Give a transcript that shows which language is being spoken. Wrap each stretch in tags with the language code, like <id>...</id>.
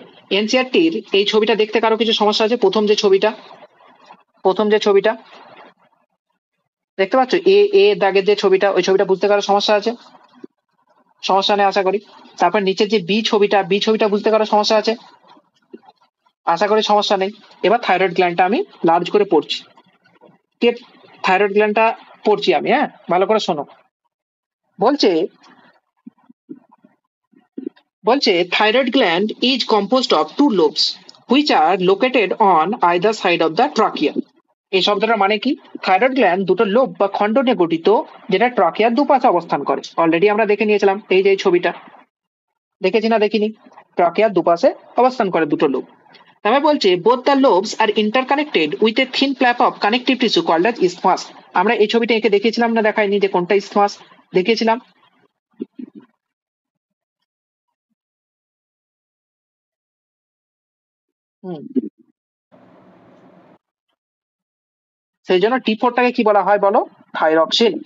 <bn>এনসিআরটির এই ছবিটা দেখতে কারো কিছু সমস্যা আছে? প্রথম যে ছবিটা দেখতে পাচ্ছ, এ এ দাগের যে ছবিটা, ওই ছবিটা বুঝতে কারো সমস্যা আছে? সমস্যা নেই আশা করি। তারপর নিচের যে বি ছবিটা বুঝতে কারো সমস্যা আছে? আশা করি সমস্যা নেই। এবার থাইরয়েড গ্ল্যান্ডটা আমি লার্জ করে পড়ছি। ঠিক, থাইরয়েড গ্ল্যান্ডটা পড়ছি আমি, হ্যাঁ, ভালো করে শোনো। বলছে বলছে</bn> <en>thyroid gland is composed of two lobes which are located on either side of the trachea।</en> <bn>এই শব্দটার মানে কি? থাইরয়েড গ্ল্যান্ড দুটো লোব বা খণ্ড নিয়ে গঠিত, যেটা ট্রাকিয়ার দুপাশে অবস্থান করে। অলরেডি আমরা দেখে নিয়েছিলাম, এই যে এই ছবিটা দেখেছি না দেখিনি? ট্রাকিয়ার দুপাশে অবস্থান করে দুটো লোব। তবে বলছে</bn> <en>both the lobes are interconnected with a thin flap of connective tissue called as isthmus।</en> <bn>আমরা এই ছবিটা এঁকে দেখিয়েছিলাম না দেখাইনি, যে কোনটা isthmus? দেখিয়েছিলাম। হুম, সেই জন্য T4টাকে কি বলা হয় বলো? থাইরক্সিন।</bn>